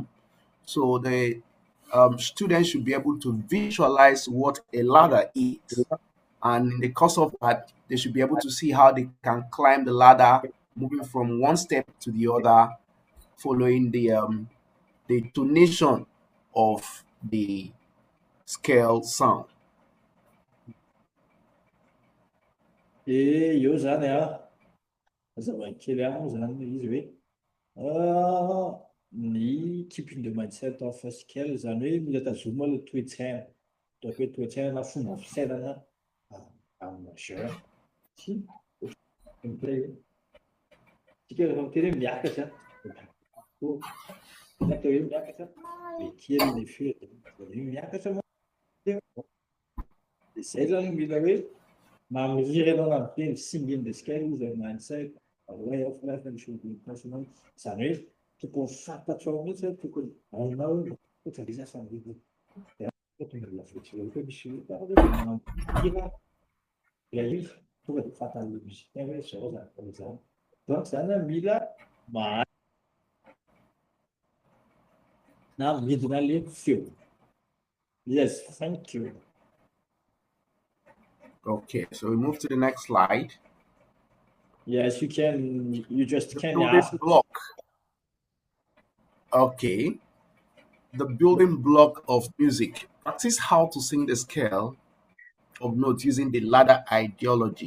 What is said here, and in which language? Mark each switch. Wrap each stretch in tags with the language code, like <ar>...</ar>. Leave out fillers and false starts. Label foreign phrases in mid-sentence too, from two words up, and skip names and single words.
<en>So the students should be able to visualize what a ladder is, and in the course of that, they should be able to see how they can climb the ladder, moving from one step to the other, following the tonation of the scale sound.</en> <mg>Io zany zava-kely moa zany izy hoe ny</mg> <en>keeping the mindset of a scale</en> <mg>zany hoe mila tazoma ilay toe-tsaina, ataoko hoe toe-tsaina na fomba fisainana</mg> <fr>gamme majeure.</fr> <mg>Sy tsika rehefa miteny hoe miakatra na atao hoe miakatra be kely ilay feo dia miakatra moa. Dia izay zany mila hoe mamihira ianao na miteny</mg> <en>singing the scale</en> <mg>izy amin'ny</mg> <en>mindset way of life and should be personal.</en> <mg>Zany hoe tokony fantatrao mihitsy hoe tokony hainao ohatra lay sasany tonga lafetreo hoe misy manamihira ilay izy tonga dia fantan'ilay musicien hoe zao zany zany. Donc zany mila mahay na midina ilay feo.</mg> <en>Yes, thank you. Okay, so we move to the next slide. Yes, you can. You just can Building ask. block. Okay. The building block of music. Practice how to sing the scale of notes using the ladder ideology.</en>